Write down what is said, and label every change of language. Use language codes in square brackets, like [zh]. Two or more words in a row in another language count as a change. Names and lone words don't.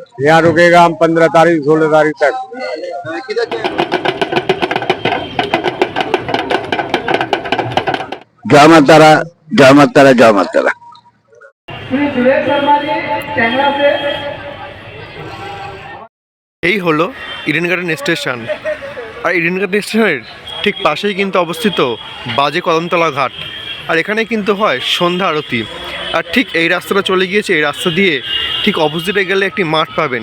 [hi] यहाँ रुकेगा हम 15 तारीख 16 तारीख तक। जय मातारा, जय मातारा, जय मातारा। [bn] এই হলো ইডেন গার্ডেন স্টেশন। আর ইডেন গার্ডেন স্টেশনের ঠিক পাশেই কিন্তু অবস্থিত বাজে কদমতলা ঘাট। আর এখানে কিন্তু হয় সন্ধ্যা আরতি। আর ঠিক এই রাস্তাটা চলে গিয়েছে, এই রাস্তা দিয়ে ঠিক অপোজিটে গেলে একটি মাঠ পাবেন।